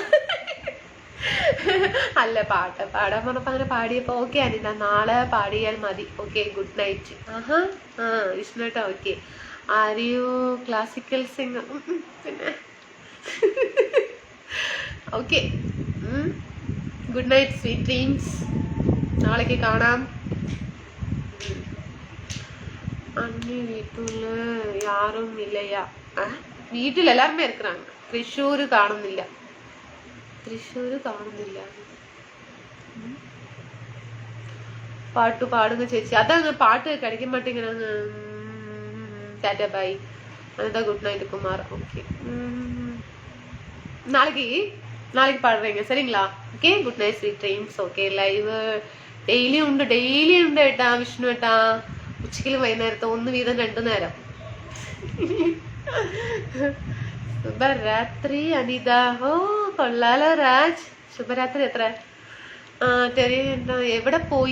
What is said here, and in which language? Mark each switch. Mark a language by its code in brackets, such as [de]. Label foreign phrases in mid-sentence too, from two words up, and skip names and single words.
[ml] അല്ല പാടാൻ പറഞ്ഞപ്പോ അങ്ങനെ പാടിയപ്പോ ഓക്കെ അനിത, നാളെ പാടിയാൽ മതി. [en] okay good night. വിഷ്ണു കേട്ടോ. ഓക്കെ. are you classical singer? പിന്നെ ഓക്കെ. good night sweet dreams. [ml] നാളേക്ക് കാണാം. [ta] அண்ணி வீட்டுல யாரும் இல்லையா? [ml] വീട്ടിൽ എല്ലാരുമേ இருக்கிறாங்க. തൃശ്ശൂര് കാണുന്നില്ല. പാട്ട് പാടുക ചേച്ചി. അതാണ് പാട്ട് [ta] கிடைக்க மாட்டேங்கிறாங்க. [en] tata bye. [ta] അനിത [en] good night [ta] குமார். ஓகே. நாளைக்கு பாடுறீங்க சரிங்களா? [en] okay good night sweet dreams. okay live daily [ml] ഉണ്ട് ഏട്ടാ. വിഷ്ണു ഏട്ടാ. ഉച്ചയ്ക്കും വൈകുന്നേരത്തെ 1 വീതം 2 നേരം. ശുഭരാത്രി അനിത. ഓ കൊള്ളാലോ രാജ്. ശുഭരാത്രി. എത്ര ടെറി എവിടെ പോയി?